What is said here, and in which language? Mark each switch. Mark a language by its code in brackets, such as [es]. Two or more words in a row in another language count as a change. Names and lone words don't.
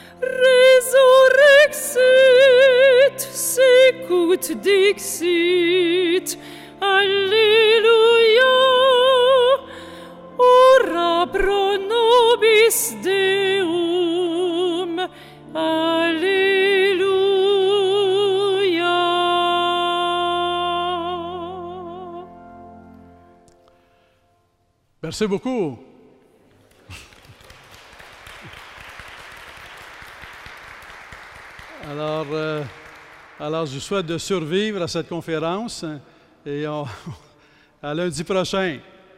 [la] resurrexit, secut dixit, alleluia, ora pro nobis Deum, [fr] alléluia. Merci beaucoup. Alors, je vous souhaite de survivre à cette conférence et à lundi prochain.